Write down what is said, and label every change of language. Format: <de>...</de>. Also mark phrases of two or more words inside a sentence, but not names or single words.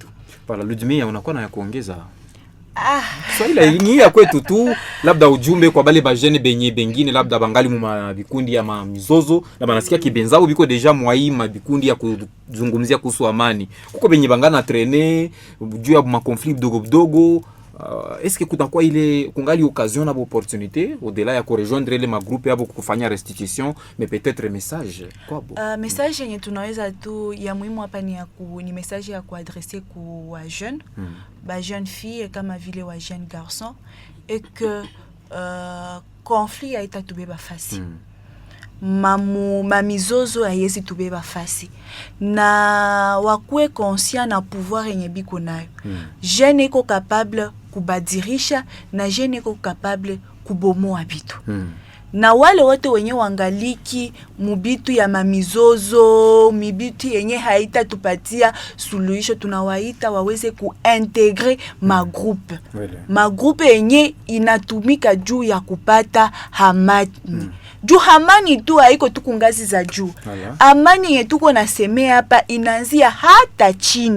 <sw>para Ludmilla unakuwa na ya kuongeza Swahili ingia kwetu tu labda ujumbe kwa bale ba jeune bengine labda bangali mu vikundi ya mizozo na banasikia kibenzao biko deja mwaima vikundi ya kuzungumzia kuhusu amani kuko benye bangana traîner juu ya ma conflit dogo</sw> <fr>est-ce que</fr> <sw>kutakuwa ile kungali occasion na opportunité au-delà ya</sw> <fr>rejoindre les</fr> <sw>ma groupe yabo kufanya restitution</sw> <fr>mais peut-être message quoi</fr> <sw>message yenye tunaweza tu ya muhimu hapa ni message ya kuadresser ku wa jeune ba</sw> <fr>jeune fille</fr> <sw>kama vile wa</sw> <fr>jeune garçon et que</fr> <sw>conflit haitatubeba fasi mamizozo hayezi tubeba fasi na wakue conscient na pouvoir yenye biko nayo jeune iko capable kubadirisha na jeune iko capable kubomoa bitu na wale wote wenye wangaliki mubitu ya mamizozo mibitu yenye haita tupatia suluhisho tunawaita waweze kuintegre ma groupe yenye inatumika juu ya kupata amani juu amani tu haiko tu kungazi za juu amani yetu tuko nasemea hapa inaanzia hata chini</sw>